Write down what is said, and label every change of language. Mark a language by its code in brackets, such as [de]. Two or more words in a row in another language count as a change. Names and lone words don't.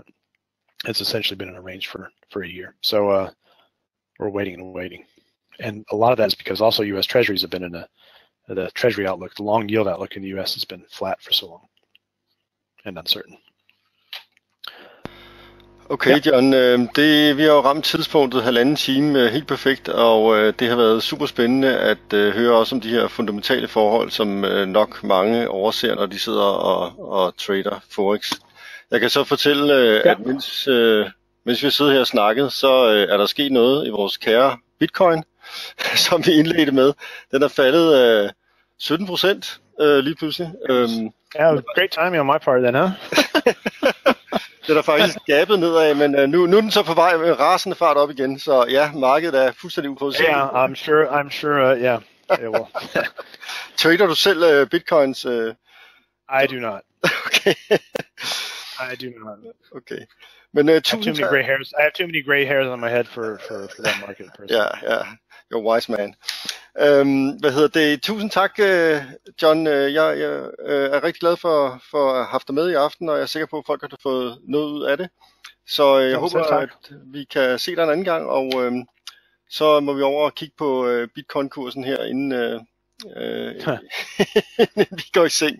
[en] It's essentially been in a range for a year. So we're waiting and waiting. And a lot of that is because also U.S. Treasuries have been in the Treasury outlook, the long yield outlook in the U.S. has been flat for so long and uncertain. [da] Okay, John, vi har jo ramt tidspunktet 1,5 time helt perfekt, og det har været super spændende at høre også om de her fundamentale forhold, som nok mange overser, når de sidder og trader Forex. Jeg kan så fortælle, at mens vi sidder her og snakket, så er der sket noget i vores kære Bitcoin, som vi indledte med. Den er faldet 17% lige pludselig. [en] Yeah, great timing on my part then, huh? [da] Den er faktisk gabet nedad, men nu er den så på vej med rasende fart op igen. Så ja, markedet er fuldstændig uforudsigeligt. [en] Yeah, I'm sure, yeah, it will. [da] Trader du selv bitcoins? [en] I do not. Okay. I do not. [da] Okay. Men [en] I have too many gray hairs on my head for that market. Ja, you're a wise man. [da] Tusind tak, [en] John. [da] Jeg er rigtig glad for at have haft dig med i aften, og jeg er sikker på, at folk har fået noget ud af det. Så jeg håber, at vi kan se dig en anden gang, og så må vi over og kigge på bitcoin-kursen her, inden vi går i seng.